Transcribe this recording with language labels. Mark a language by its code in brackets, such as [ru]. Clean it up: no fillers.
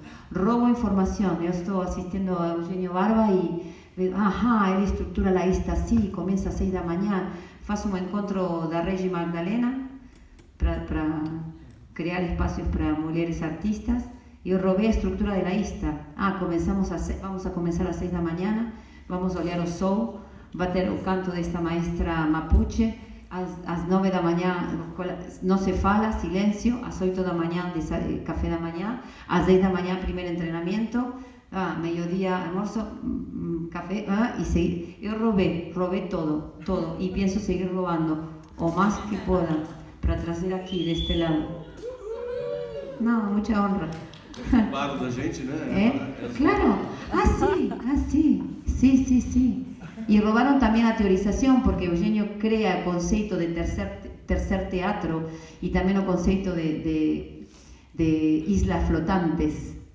[es] Robo información. Yo estoy asistiendo a Eugenio Barba y él estructura la lista así, comienza a 6 de la mañana, hace un encuentro de Regi Magdalena para crear espacios para mujeres artistas. Yo robé la estructura de la lista. Vamos a comenzar a 6 de la mañana, vamos a olhar o sol, va a tener el canto de esta maestra mapuche, [pt] às 9 da manhã não se fala, silêncio, às 8 da manhã café da manhã, às 10 da manhã primeiro treinamento, meio-dia almoço, café, e seguir. Eu roubei todo, e penso seguir roubando. [es] o más que pueda [pt] para trazer aqui deste lado. [es] Não, mucha honra. [pt] Roubaram da gente, né? [es] Claro, sí. Y robaron también la teorización, porque Eugenio crea el concepto de tercer teatro y también el concepto de islas flotantes.